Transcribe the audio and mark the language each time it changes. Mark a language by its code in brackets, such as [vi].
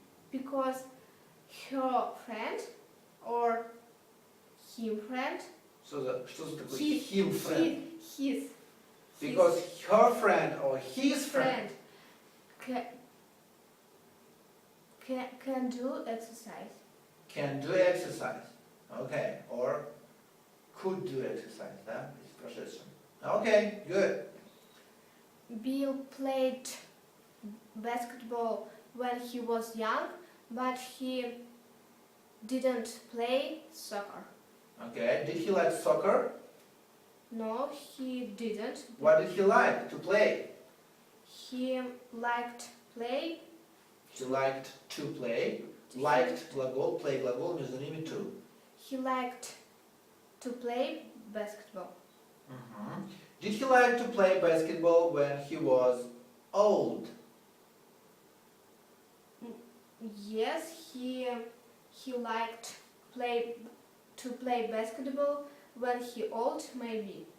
[en] Because her friend or him friend. [ru] Что за такой [en] him friend? His. Because her friend or his friend. Can do exercise. Can do exercise. Okay, or could do exercise, да? [ru] В прошедшем. [en] Okay, good. Bill played basketball when he was young, but he didn't play soccer. Okay, did he like soccer? No, he didn't. What did he like to play? He liked play. He liked to play. [ru] Liked глагол, play глагол, между ними to. [en] He liked to play basketball. Did he like to play basketball when he was old? Yes, he liked to play basketball when he old, maybe.